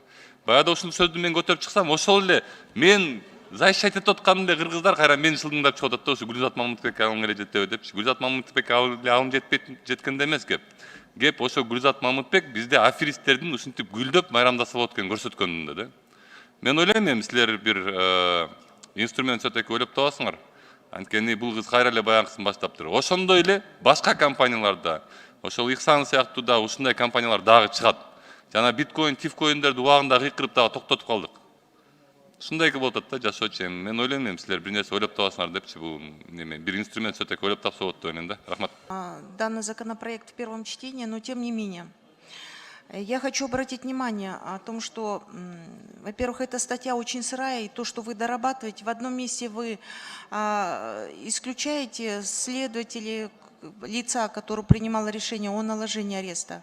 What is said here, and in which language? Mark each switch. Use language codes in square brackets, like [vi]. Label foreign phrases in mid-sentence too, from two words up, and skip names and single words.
[ky] Баягыда ушул сөздү мен көтөрүп чыксам, ошол эле мен защищать этип аткан эле кыргыздар кайра мени шылдыңдап чыгып атат да, ушу Гүлзат Мамытбек алым эле жетеби депчи. Гүлзат Мамытбек алым жеткенде эмес кеп. Кеп ошо Гүлзат Мамытбек бизде аферисттердин ушинтип гүлдөп майрамдаса болот экен көрсөткөнүндө да. Мен ойлойм, эми силер бир инструмент все-таки ойлоп табасыңар. Анткени бул кыз кайра эле баягысын баштаптыр. Ошондой эле башка компанияларда, ошол Ихсан сыяктуу да ушундай компаниялар дагы чыгат. Жана биткоин, тифкоиндерди убагында кыйкырып дагы токтотуп калдык. Ушундай болуп атат да жашоочу. Мен ойлойм, силер бир нерсе ойлоп табасыңар депчи, бул неме бир инструмент все-таки ойлоп тапса болот деп ойлойм да. Рахмат. [ru] Данный законопроект в первом чтении, но тем не менее. Я хочу обратить внимание о том, что, во-первых, эта статья очень сырая, и то, что вы дорабатываете, в одном месте вы исключаете следователей, лица, который принимало решение о наложении ареста.